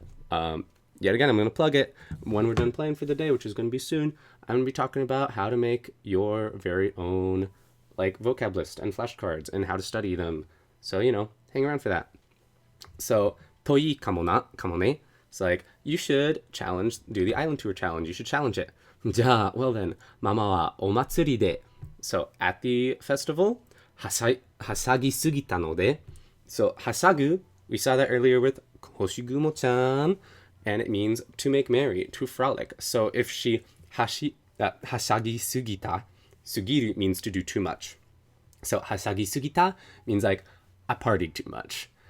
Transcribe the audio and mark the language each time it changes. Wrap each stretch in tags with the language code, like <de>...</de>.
<en>Yet again, I'm gonna plug it. When we're done playing for the day, which is gonna be soon, I'm gonna be talking about how to make your very own like vocab list and flashcards and how to study them. So, you know, hang around for that. So,</en> <ja>toi kamo ne.</ja> <en>It's like, you should do the island tour challenge. You should challenge it. じゃあ, well then,</en> <ja>ママはお祭りで.</ja> <en>So, at the festival,</en> <ja>はしゃぎすぎたので.</ja> <en>So, はしゃぐ, we saw that earlier with 星雲ちゃん, and it means to make merry, to frolic. So, if she はしゃぎすぎた, sugiru means to do too much. So,</en> <ja>はしゃぎすぎた</ja> <en>means like, I partied too much.</en>